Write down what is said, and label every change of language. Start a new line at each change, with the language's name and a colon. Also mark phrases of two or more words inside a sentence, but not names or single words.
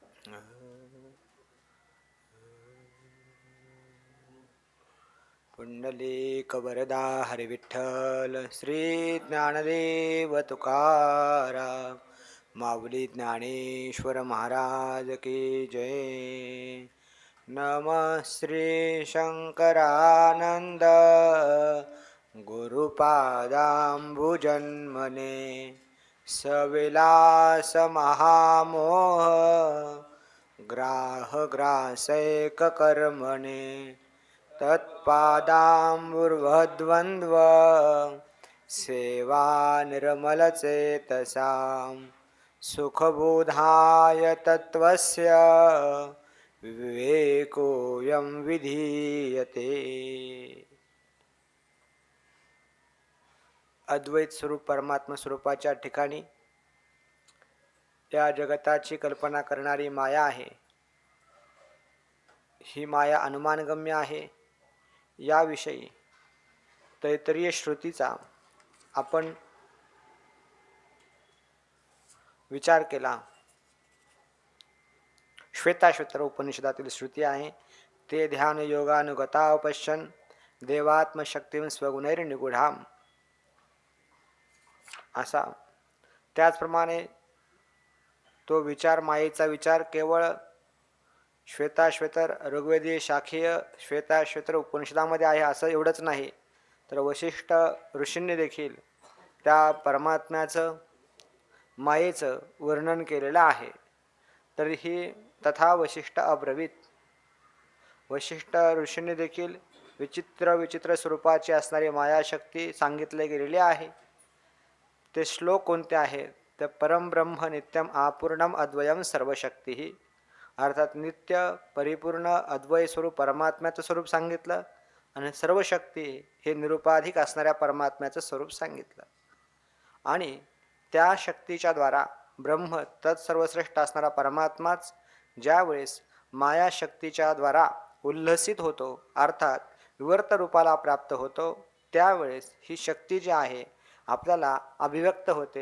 Marathi: पुंडलीकवरदा हरिविठ्ठल श्री ज्ञानदेव तुकाराम माऊली ज्ञानेश्वर महाराज की जय.
Sanskrit: नमः श्री शंकरानंद गुरुपादांबुजन्मने सविलास महामोह ग्राहग्रासैककर्मणे तत्पादाम्बुर्वद्वन्द्व सेवा निर्मलचेतसां सुखबोधाय तत्त्वस्य विवेकोऽयं विधीयते.
Marathi: अद्वैत स्वरूप परमात्मा स्वरूपाच्या ठिकाणी या जगताची कल्पना करणारी माया आहे. ही माया अनुमानगम्य आहे. याविषयी तैत्तिरीय श्रुतीचा आपण विचार केला. श्वेताश्वतर उपनिषदातील श्रुती आहे ते
Sanskrit: ध्यान योगानुगता पश्यन् देवात्मशक्तीं स्वगुणैर्निगूढाम्
Marathi: असा. त्याचप्रमाणे तो विचार मायेचा विचार केवळ श्वेताश्वतर ऋग्वेदीय शाखीय श्वेताश्वतर उपनिषदामध्ये आहे असं एवढंच नाही, तर वशिष्ठ ऋषींनी देखील त्या परमात्म्याचं मायेचं वर्णन केलेलं आहे.
Sanskrit: तरीही तथा वशिष्ठ अब्रवीत.
Marathi: वशिष्ठ ऋषींनी देखील विचित्र स्वरूपाची असणारी मायाशक्ती सांगितले गेलेली आहे. ते श्लोक कोणते आहेत तर
Sanskrit: परमब्रह्म नित्यम आपूर्णम अद्वयम सर्वशक्ती,
Marathi: अर्थात नित्य परिपूर्ण अद्वय स्वरूप परमात्म्याचं स्वरूप सांगितलं आणि सर्व शक्ती हे निरुपाधिक असणाऱ्या परमात्म्याचं स्वरूप सांगितलं. आणि त्या शक्तीच्या द्वारा ब्रह्म तत्सर्वश्रेष्ठ असणारा परमात्माच ज्यावेळेस मायाशक्तीच्या द्वारा उल्हसित होतो, अर्थात विवर्त रूपाला प्राप्त होतो, त्यावेळेस ही शक्ती जी आहे आपल्याला अभिव्यक्त होते.